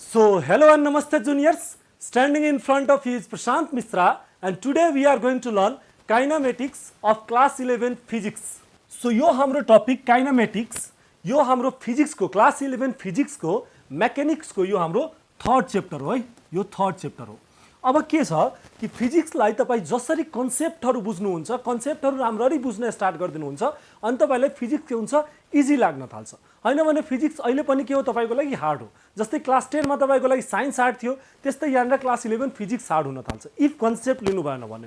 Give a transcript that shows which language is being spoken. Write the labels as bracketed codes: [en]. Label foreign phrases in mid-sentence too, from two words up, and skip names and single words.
[en] So, hello and namaste juniors. Standing in front of you is Prashant Mishra and today we are going to learn kinematics of class 11 physics. So, [ne] यो हाम्रो टपिक kinematics, यो हाम्रो physics को [en] class 11 physics [ne] को mechanics को यो हाम्रो [en] third chapter [ne] हो है, यो [en] third chapter [ne] हो। अब के छ कि फिजिक्सलाई तपाई जसरी कन्सेप्टहरु बुझ्नुहुन्छ, कन्सेप्टहरु राम्ररी बुझ्न स्टार्ट गर्दिनुहुन्छ अनि तपाईलाई फिजिक्स के हुन्छ इजी लाग्न थाल्छ। हैन भने फिजिक्स अहिले पनि के हो तपाईको लागि हार्ड हो। जस्तै क्लास 10 मा तपाईको लागि साइन्स हार्ड थियो, त्यस्तै यहाँनिर [en] class 11 physics [ne] हार्ड हुन थाल्छ [en] if concept [ne] लिनु भएन भने।